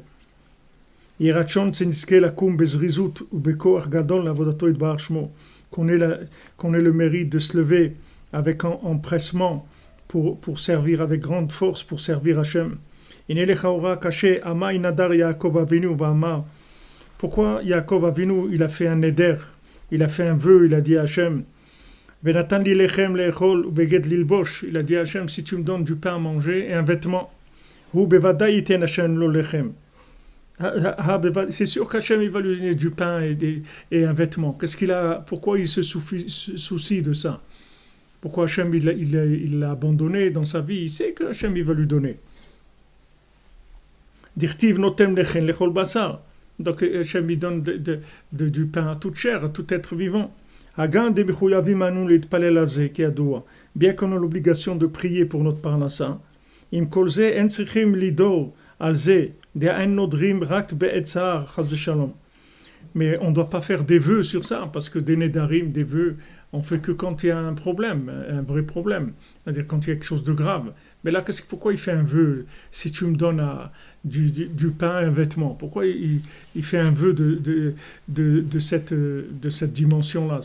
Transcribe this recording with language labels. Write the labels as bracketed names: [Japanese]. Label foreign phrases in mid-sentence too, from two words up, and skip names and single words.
[French] Qu'on ait le mérite de se lever avec empressement pour servir avec grande force, pour servir Hachem. Pourquoi Yaakov Avinu, il a fait un neder, il a fait un vœu, il a dit à Hachem, [Hebrew] ונתן לי לחם לאכול ובגד ללבוש. [French] Il a dit à Hachem, si tu me donnes du pain à manger et un vêtement, [Hebrew] הוא בוודאי יתן השם לו לחם. [French] C'est sûr qu'Hachem il va lui donner du pain et un vêtement. Qu'est-ce qu'il a? Pourquoi il se soucie de ça? Pourquoi Hachem il l'a abandonné dans sa vie? Il sait que Hachem il va lui donner. [Hebrew] דכתיב נותן לחם לכל בשר. [French] Donc Hachem il donne du pain à toute chair, à tout être vivant. [Hebrew] הגם דבחייבים אנו להתפלל הזה כי ידוע. [French] Bien qu'on a l'obligation de prier pour notre parnassa, [Hebrew] עם כל זה אין צריכים לידור על זה דאין נודרים רק בעצר חס ושלום. [French] Mais on ne doit pas faire des vœux sur ça, parce que des nedarim, des vœux, on fait que quand il y a un problème, un vrai problème, c'est-à-dire quand il y a quelque chose de grave. Mais là, pourquoi il fait un vœu? Si tu me donnes du pain et un vêtement, pourquoi il fait un vœu de cette dimension-là?